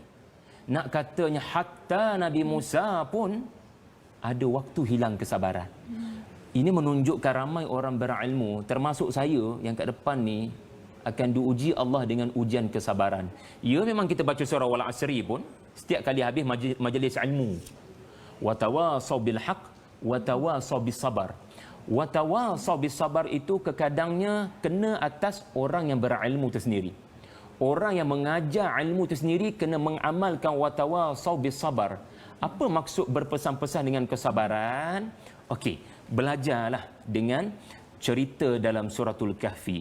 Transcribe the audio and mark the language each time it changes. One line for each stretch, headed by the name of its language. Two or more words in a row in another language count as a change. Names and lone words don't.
Malay: Nak katanya hatta Nabi Musa pun ada waktu hilang kesabaran. Ini menunjukkan ramai orang berilmu, termasuk saya yang kat depan ni, akan diuji Allah dengan ujian kesabaran. Ya, memang kita baca surah Wal Asri pun setiap kali habis majlis ilmu,
Arabic: وتواصوا بالحق وتواصوا بالصبر. وتواصوا بالصبر
Malay: itu kekadangnya kena atas orang yang berilmu itu sendiri. Orang yang mengajar ilmu itu sendiri kena mengamalkan
Arabic: وتواصوا بالصبر.
Malay: Apa maksud berpesan-pesan dengan kesabaran? Okey, belajarlah dengan cerita dalam suratul Kahfi.